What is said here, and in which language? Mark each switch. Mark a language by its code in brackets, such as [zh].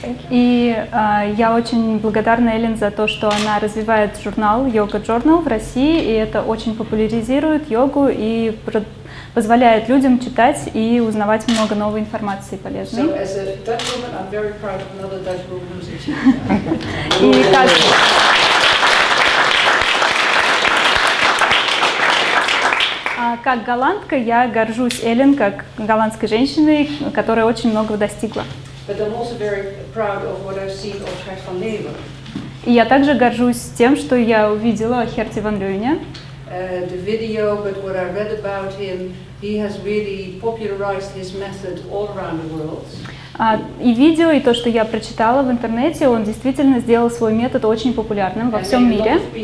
[ru] И я очень благодарна Эллен за то, что она развивает журнал йога-журнал в России, и это очень популяризирует йогу и позволяет людям читать и узнавать много новой информации полезной. [en] So, as a Dutch woman, I'm very proud of another Dutch woman who's achieved that. [ru] И как голландка я горжусь Эллен, как голландской женщиной, которая очень многого достигла. [en] But I'm also very proud of what I've seen of Gert van Leeuwen. [ru] И я также горжусь тем, что я увидела о Герте ван Леуене. [en] The video, but what I read about him, he has really popularized his method all around the world. [ru] И видео, и то, что я прочитала в интернете, он действительно сделал свой метод очень популярным во всем мире.